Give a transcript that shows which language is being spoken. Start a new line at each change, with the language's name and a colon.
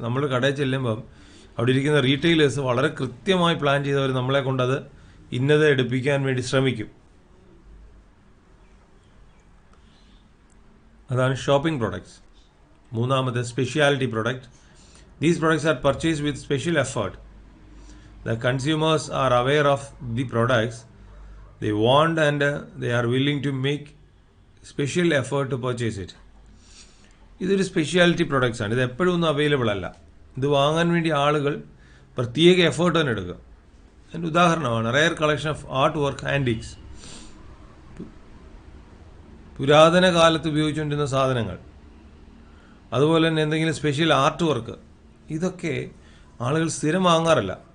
Malayalam: നമ്മൾ കടയിൽ ചെല്ലുമ്പം അവിടെ ഇരിക്കുന്ന റീറ്റെയിലേഴ്സ് വളരെ കൃത്യമായി പ്ലാൻ ചെയ്തവർ നമ്മളെ കൊണ്ടത് ഇന്നത് എടുപ്പിക്കാൻ വേണ്ടി ശ്രമിക്കും. അതാണ് ഷോപ്പിംഗ് പ്രോഡക്ട്സ്. മൂന്നാമത് speciality product.
English: These products are purchase with special effort. The consumers are aware of the products they want and they are willing to make special effort to purchase it.
Malayalam: ഇതൊരു speciality products ആണ്. ഇത് എപ്പോഴും ഒന്നും available അല്ല. ഇത് വാങ്ങാൻ വേണ്ടി ആളുകൾ പ്രത്യേക എഫേർട്ട് തന്നെ എടുക്കുക. അതിൻ്റെ ഉദാഹരണമാണ്
English: Rare collection of art work antiques.
Malayalam: പുരാതന കാലത്ത് ഉപയോഗിച്ചുകൊണ്ടിരുന്ന സാധനങ്ങൾ, അതുപോലെ തന്നെ എന്തെങ്കിലും സ്പെഷ്യൽ ആർട്ട് വർക്ക്, ഇതൊക്കെ ആളുകൾ സ്ഥിരം വാങ്ങാറില്ല.